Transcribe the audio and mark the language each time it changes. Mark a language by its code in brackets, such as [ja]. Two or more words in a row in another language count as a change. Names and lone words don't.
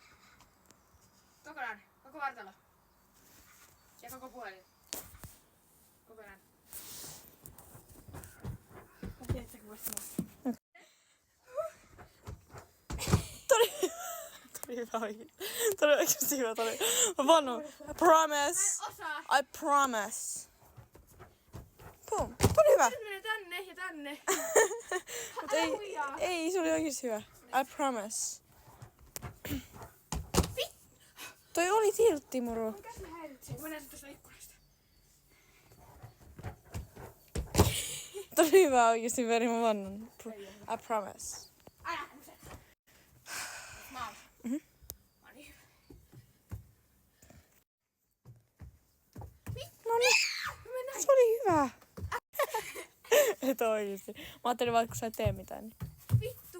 [fi] Kokonaan. Koko vartalo. Ja koko puhelin. Kokonaan. Mä tiedän, että sä kuvasit mua. Tuli hyvä oikein. Tuli oikeesti hyvä. Mä vannon. [en] I promise. [fi] Osaa. [en] I promise. Boom. [fi] Tuli hyvä. Nyt menee tänne ja tänne. Mut ei, se oli oikeesti hyvä. [en] I promise. [fi] Toi oli tiltti, moro. Mun käsi häiritsee. Mä näen sen tuosta ikkunasta. Tuli hyvä oikeesti, veri mä vannon. [en] I promise. [fi] Älä kuset. Mä oon. Mä oon niin hyvä. No niin. Se oli hyvä. Et oikeesti. Mä ajattelin vaan, kun sä et tee mitään. Niin. Vittu.